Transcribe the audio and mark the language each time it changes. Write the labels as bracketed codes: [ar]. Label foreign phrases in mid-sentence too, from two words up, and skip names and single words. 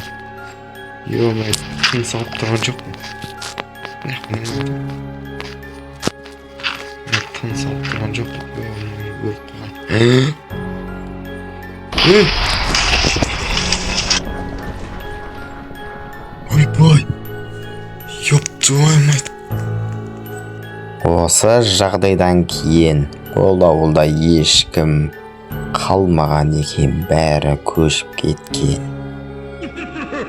[kk] Ё-моё, тыныс алып тұрған жоқ па? Тыныс алып тұрған жоқ па? Ё-моё, өліп қалған. Ойбай! [ru] Ёп твою мать! [kk] Осы жағдайдан кейін ол ауылда ешкім қалмаған екен, бәрі көшіп кеткен.